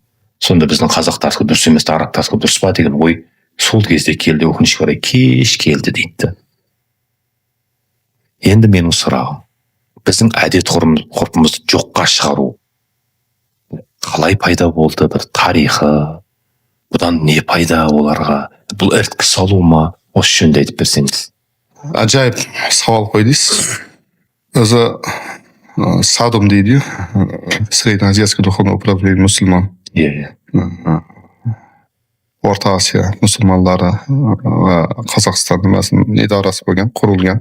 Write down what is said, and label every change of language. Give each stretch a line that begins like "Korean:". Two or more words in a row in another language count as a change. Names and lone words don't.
Kazakh: Сонда біздің қазақтардікі дұрыс емес, арабтардікі дұрыс па деген ой сол кезде келді, өкінішке орай кеш келді дейді. Енді менің сұрағым, біздің әдет ғұрпымызды жоққа шығару қалай пайда болды, бір тарихы, бұдан не пайда оларға, бұл іріткі салу ма, осы жөнінде айтып берсеңіз.
Uzbek: Ajoyib savol qo'ydingiz. O'zi Sadum deydi,
Russian: Среднеазиатское духовное управление
Uzbek: musulmon. O'rta Osiyo musulmonlari va Qozog'iston nimasining idorasi bo'lgan, qurilgan.